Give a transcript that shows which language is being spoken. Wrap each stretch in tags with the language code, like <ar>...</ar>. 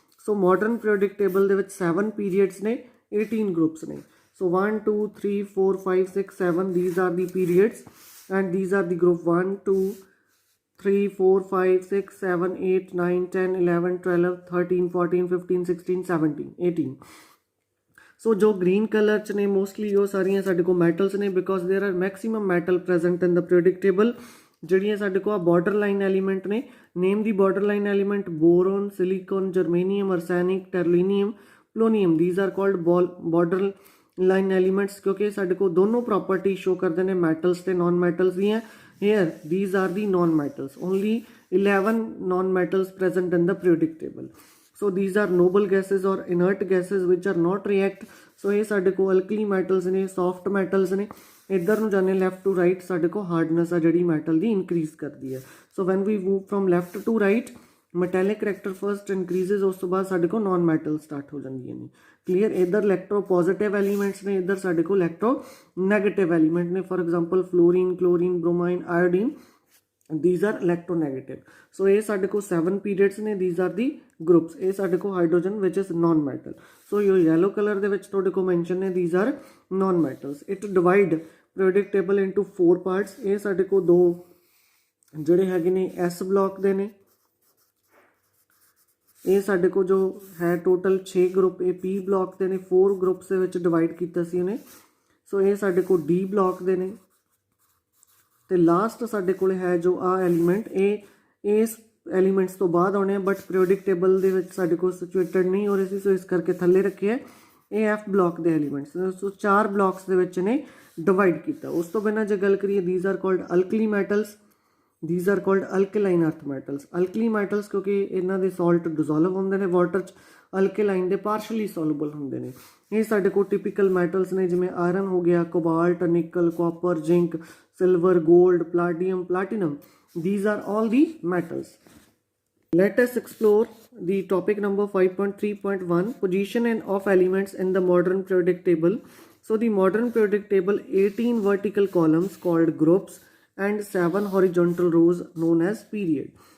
<pa>ਸੋ modern periodic table ਦੇ ਵਿੱਚ 7 periods ਨੇ, 18 ਗਰੁੱਪਸ ਨੇ.</pa> <en>So 1, 2, 3, 4, 5, 6, 7, these are the periods and these are the group 1, 2, 3, 4, 5, 6, 7, 8, 9, 10, 11, 12, 13, 14, 15, 16, 17, 18.</en> <pa>So जो green color च ने mostly वो सारियां साडे को metals ने,</pa> <en>because there are maximum metal present in the periodic table.</en> <pa>ਜਿਹੜੀਆਂ ਸਾਡੇ ਕੋਲ ਬਾਰਡਰ ਲਾਈਨ ਐਲੀਮੈਂਟ ਨੇ, ਨੇਮ ਦੀ border line element boron, silicon, germanium, arsenic, ਟੈਰਲੀਨੀਅਮ, ਪਲੋਨੀਅਮ.</pa> <en>these are called border line elements</en> <pa>क्योंकि ਸਾਡੇ ਕੋਲ ਦੋਨੋਂ ਪ੍ਰੋਪਰਟੀ ਸ਼ੋ ਕਰਦੇ ਨੇ ਮੈਟਲਸ ਤੇ ਨਾਨ ਮੈਟਲਸ ਦੀਆਂ.</pa> <en>here these are the non metals, only 11 non metals present in the periodic table. So these are noble gases or inert gases which are not react.</en> <pa>So ਇਹ ਸਾਡੇ ਕੋਲ alkali metals ਨੇ, soft metals ਨੇ. ਇੱਧਰ ਨੂੰ ਜਾਂਦੇ left to right, ਸਾਡੇ ਕੋਲ ਹਾਰਡਨੈਸ ਆ ਜਿਹੜੀ ਮੈਟਲ ਦੀ ਇਨਕਰੀਜ਼ ਕਰਦੀ ਹੈ.</pa> <en>so when we move from left to right, metallic character first increases,</en> <pa>ਉਸ ਤੋਂ ਬਾਅਦ ਸਾਡੇ ਕੋਲ ਨਾਨ ਮੈਟਲ ਸਟਾਰਟ ਹੋ ਜਾਂਦੀਆਂ ਨੇ. ਕਲੀਅਰ. ਇੱਧਰ ਇਲੈਕਟ੍ਰੋ ਪੋਜ਼ੀਟਿਵ ਐਲੀਮੈਂਟਸ ਨੇ, ਇੱਧਰ ਸਾਡੇ ਕੋਲ ਇਲੈਕਟ੍ਰੋ ਨੈਗੇਟਿਵ ਐਲੀਮੈਂਟ ਨੇ. For example fluorine, chlorine, ਬ੍ਰੋਮਾਈਨ, iodine,</pa> <en>these are electronegative.</en> <pa>So ਇਹ ਸਾਡੇ ਕੋਲ 7 periods ਨੇ,</pa> <en>these are the groups.</en> <pa>ਇਹ ਸਾਡੇ ਕੋਲ hydrogen</pa> <en>which is non metal.</en> <pa>So ਇਹ yellow color ਦੇ ਵਿੱਚ ਤੁਹਾਡੇ ਕੋਲ ਮੈਂਸ਼ਨ ਨੇ,</pa> <en>these are non metals. It divide periodic table into 4 parts.</en> <pa>ਇਹ ਸਾਡੇ ਕੋਲ ਦੋ ਜਿਹੜੇ ਹੈਗੇ ਨੇ S ਬਲੌਕ ਦੇ ਨੇ. ਇਹ ਸਾਡੇ ਕੋਲ ਜੋ ਹੈ ਟੋਟਲ 6 ਗਰੁੱਪ ਇਹ P ਬਲੌਕ ਦੇ ਨੇ, 4 ਗਰੁੱਪਸ ਦੇ ਵਿੱਚ ਡਿਵਾਈਡ ਕੀਤਾ ਸੀ ਉਹਨੇ. ਸੋ ਇਹ ਸਾਡੇ ਕੋਲ D ਬਲੌਕ ਦੇ ਨੇ. ਤੇ ਲਾਸਟ ਸਾਡੇ ਕੋਲ ਹੈ ਜੋ ਆ ਐਲੀਮੈਂਟ, ਇਹ ਇਸ ਐਲੀਮੈਂਟਸ ਤੋਂ ਬਾਅਦ ਆਉਣੇ ਆ, ਬਟ ਪੀਰੀਓਡਿਕ ਟੇਬਲ ਦੇ ਵਿੱਚ ਸਾਡੇ ਕੋਲ ਸਿਚੁਏਟਡ ਨਹੀਂ ਹੋ ਰਹੇ ਸੀ, ਸੋ ਇਸ ਕਰਕੇ ਥੱਲੇ ਰੱਖਿਆ. ਇਹ F ਬਲੌਕ ਦੇ ਐਲੀਮੈਂਟਸ. ਸੋ 4 ਬਲੌਕਸ ਦੇ ਵਿੱਚ ਨੇ ਡਿਵਾਈਡ ਕੀਤਾ. ਉਸ ਤੋਂ ਬਿਨਾਂ ਜੇ ਗੱਲ ਕਰੀਏ,</pa> <en>these are called alkali metals, these are called alkaline earth metals.</en> <pa>alkali metals ਕਿਉਂਕਿ ਇਹਨਾਂ ਦੇ ਸਾਲਟ ਡਿਜ਼ੋਲਵ ਹੁੰਦੇ ਨੇ ਵਾਟਰ 'ਚ, alkaline ਦੇ ਪਾਰਸ਼ਲੀ ਸੋਲੂਬਲ ਹੁੰਦੇ ਨੇ. ਇਹ ਸਾਡੇ ਕੋਲ ਟਿਪੀਕਲ ਮੈਟਲਸ ਨੇ, ਜਿਵੇਂ ਆਇਰਨ ਹੋ ਗਿਆ, ਕੋਬਾਲਟ, ਨਿਕਲ, copper, zinc, silver, gold, ਪਲਾਟੀਨਮ, platinum.</pa> <en>These are all the metals. Let us explore the topic number 5.3.1, position of elements in the modern periodic table. So the modern periodic table 18 vertical columns called groups and 7 horizontal rows known as period.</en>